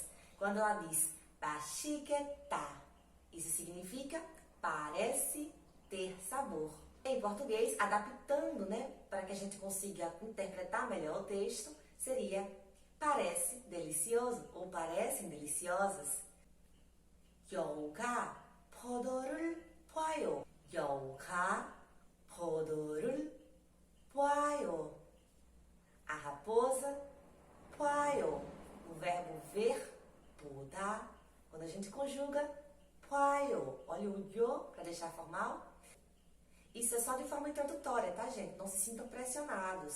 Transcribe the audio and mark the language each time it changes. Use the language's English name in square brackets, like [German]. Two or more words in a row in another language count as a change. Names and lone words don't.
[Portuguese] Quando ela diz 맛있겠다, isso significa parece ter sabor, Em português, adaptando, né, para que a gente consiga interpretar melhor o texto, seria parece delicioso ou parecem deliciosas. [Korean] 여우가 포도를 봐요. 여우가 포도를 봐요. [Portuguese] A raposa 봐요. O verbo ver, 보다. Quando a gente conjuga, 봐요. Olha o yo para deixar formal. Isso é só de forma introdutória, tá, gente? Não se sintam pressionados.